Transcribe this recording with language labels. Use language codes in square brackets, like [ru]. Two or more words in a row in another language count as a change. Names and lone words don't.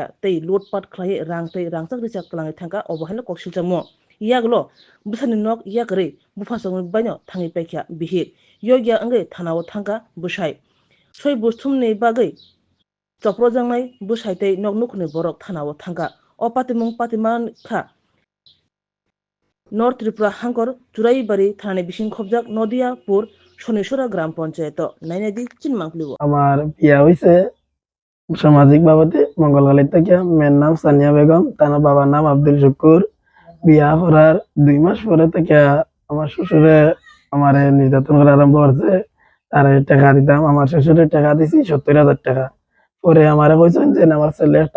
[trp] tei lotpat khlai rangchak richak klangai thangka obohaino koksilchamo yaglo busani nok yakre bufasong baino thangi paikya bihir yogya angai thanao thangka busai soi busthumni bagai chopro jangnai busai tei noknukhni borok thanao thangka o patiman kha North Tripura Hangkor Churaibari Thane Bising Khobjak Nodiapur Soneshora Gram Panchayat Nainadi Chinmangplibo [bn] আমার বিয়া হয়েছে সামাজিক বাবদে মঙ্গলগালির থেকে মেয়ের নাম সানিয়া বেগম তার বাবার নাম আব্দুল শুকুর বিয়া করার 2 মাস পরে থেকে আমার শ্বশুরে আমার নির্যাতন করা আরম্ভ করছে তারে টাকা দিতাম আমার শ্বশুরে টাকা দিছি 70,000 টাকা পরে আমারে কইছেন যে আমার ছেলে একটা